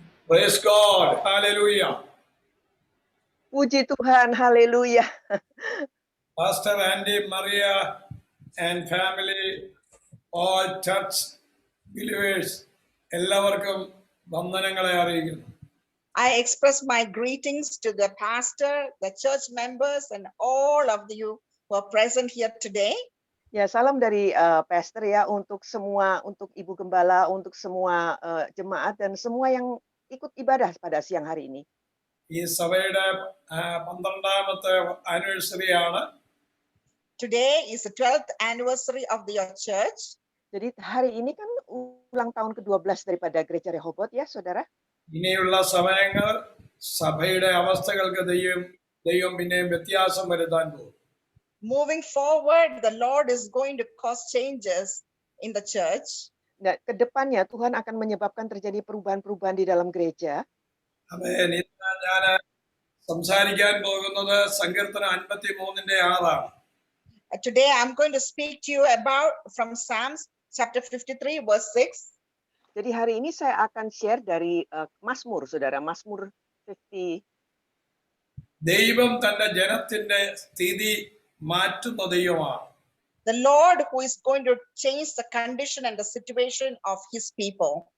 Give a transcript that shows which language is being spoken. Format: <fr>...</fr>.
<en>Praise God. Hallelujah.</en> <id>Puji Tuhan, haleluya.</id> <en>Pastor Andy, Maria, and family, all church believers,</en> <ml>എല്ലാവർക്കും വന്ദനങ്ങളെ അറിയിക്കുന്നു.</ml> <en>I express my greetings to the pastor, the church members, and all of you who are present here today.</en> <id>Ya, salam dari pastor ya untuk semua, untuk Ibu Gembala, untuk semua jemaat dan semua yang ikut ibadah pada siang hari ini.</id> <ml>ഈ സഭയുടെ 12ാമത്തെ ആനിവേഴ്സറിയാണ്.</ml> <en>Today is the 12th anniversary of your church.</en> <id>Jadi hari ini kan ulang tahun ke-12 daripada Gereja Rehoboth ya, Saudara.</id> <ml>ഇനിയുള്ള സമയങ്ങൾ സഭയുടെ അവസ്ഥകൾക്ക് ദൈവം പിന്നെയും വ്യത്യാസം വരുത്താൻ പോകും.</ml> <en>Moving forward, the Lord is going to cause changes in the church.</en> <id>Nah, ke depannya Tuhan akan menyebabkan terjadi perubahan-perubahan di dalam gereja.</id> <ml>ആമേൻ. ഇന്ന് ഞാൻ സംസാരിക്കാൻ പോകുന്നത് സങ്കീർത്തനം 53ന്റെ 6</ml> <en>Today I'm going to speak to you about from Psalms chapter 53 verse 6.</en> <id>Jadi hari ini saya akan share dari Mazmur, Saudara, Mazmur 50.</id> <ml>ദൈവം തന്റെ ജനത്തിന്റെ സ്ഥിതി മാറ്റുന്ന ദൈവമാണ്.</ml> <en>The Lord who is going to change the condition and the situation of his people.</en>